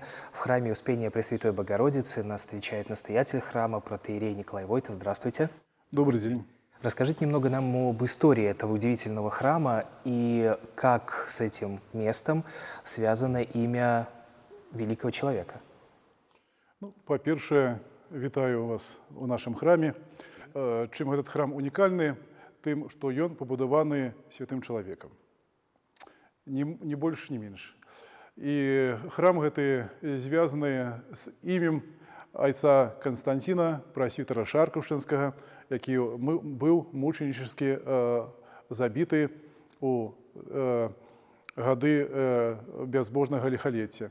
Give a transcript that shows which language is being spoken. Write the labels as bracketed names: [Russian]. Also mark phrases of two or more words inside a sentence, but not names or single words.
[Russian] В храме Успения Пресвятой Богородицы нас встречает настоятель храма, протоиерей Николай Войтов. Здравствуйте. Добрый день. Расскажите немного нам об истории этого удивительного храма и как с этим местом связано имя великого человека. [Belarusian] Ну, па-першае, вітаю вас у нашым храме. Чым этот храм унікальны? Тым, што ён пабудаваны святым чалавекам. Ні больш, ні менш. І храм гэты звязаны з імем айца Канстанціна, прасвітара Шаркаўшчынскага, які быў мученіческі забіты у гады бязбожнага ліхалецця.